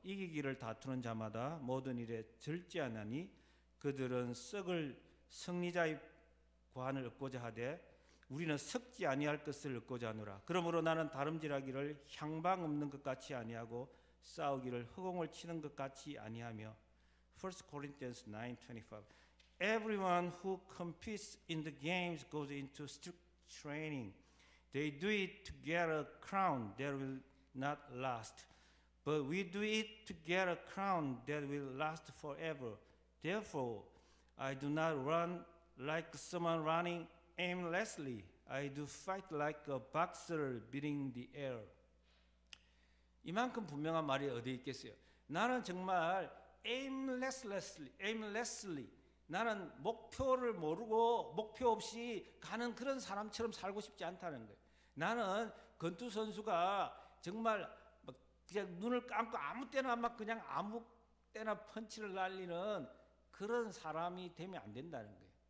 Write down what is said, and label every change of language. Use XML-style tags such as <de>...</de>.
<ko>이기기를 다투는 자마다 모든 일에 절제하나니 그들은 썩을 승리자의 관을 얻고자 하되 우리는 썩지 아니할 것을 얻고자 하노라. 그러므로 나는 다름질하기를 향방 없는 것 같이 아니하고 싸우기를 허공을 치는 것 같이 아니하며</ko> <en>1 Corinthians 9:25 Everyone who competes in the games goes into strict training. They do it to get a crown that will not last. But we do it to get a crown that will last forever. Therefore, I do not run like someone running aimlessly. I do fight like a boxer beating the air.</en> <ko>이만큼 분명한 말이 어디 있겠어요? 나는 정말 aimlessly 나는 목표를 모르고 목표 없이 가는 그런 사람처럼 살고 싶지 않다는 거예요. 나는 권투 선수가 정말 그냥 눈을 감고 아무 때나 막 그냥 아무 때나 펀치를 날리는 그런 사람이 되면 안 된다는 거예요.</ko>